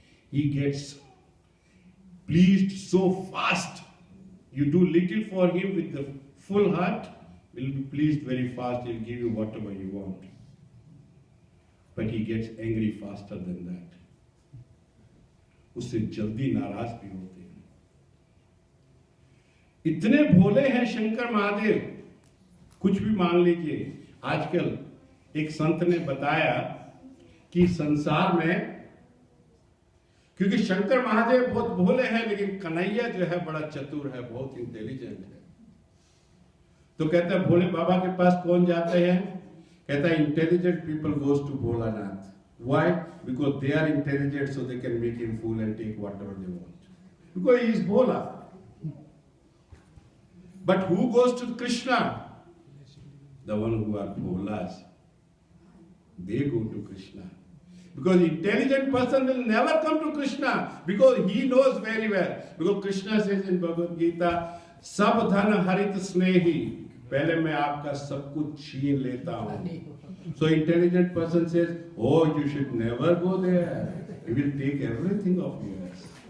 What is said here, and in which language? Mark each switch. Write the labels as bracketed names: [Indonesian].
[English] He gets pleased so fast. You do little for him with the full heart, will be pleased very fast, he'll give you whatever you want. But he gets angry faster than that. [Hindi] उससे जल्दी नाराज भी होते हैं. इतने भोले हैं शंकर महादेव, कुछ भी मांग लीजिए. आजकल एक संत ने बताया कि संसार में, क्योंकि शंकर महादेव बहुत भोले हैं, लेकिन कन्हैया जो है बड़ा चतुर है, बहुत इंटेलिजेंट है. तो कहता है भोले बाबा के पास कौन जाते हैं? कहता है [English] Intelligent people goes to Bholanath. Why? Because they are intelligent, so they can make him fool and take whatever they want, because he is Bhola. But who goes to Krishna? The one who are Bholas, they go to Krishna. Because intelligent person will never come to Krishna, because he knows very well. Because Krishna says in Bhagavad Gita, [Hindi] सब धन हरित स्नेही, पहले मैं आपका सब कुछ छीन लेता हूँ. [English] So intelligent person says, oh, you should never go there. He will take everything of yours.